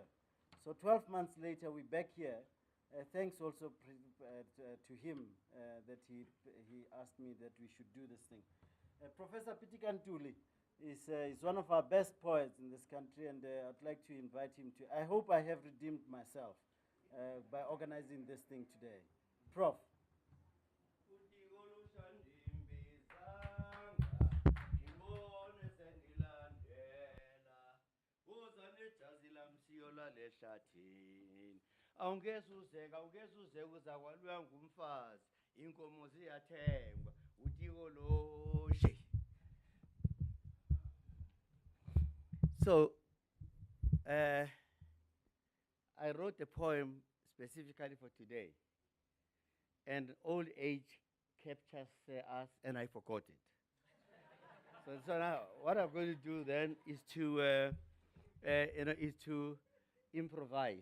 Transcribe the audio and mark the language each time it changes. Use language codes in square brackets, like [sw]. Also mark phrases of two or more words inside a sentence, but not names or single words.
[en] So 12 months later, we're back here. Thanks also to him that he asked me that we should do this thing. Professor Pitikantuli is one of our best poets in this country, and I'd like to invite him to. I hope I have redeemed myself by organizing this thing today. Prof. [xh] Awungezuzeka uzakwalwa ngumfazi inkomo ziyathengwa utiko loshe. [en] So I wrote a poem specifically for today, and old age captures us, and I forgot it. So now what I'm going to do then is to improvise.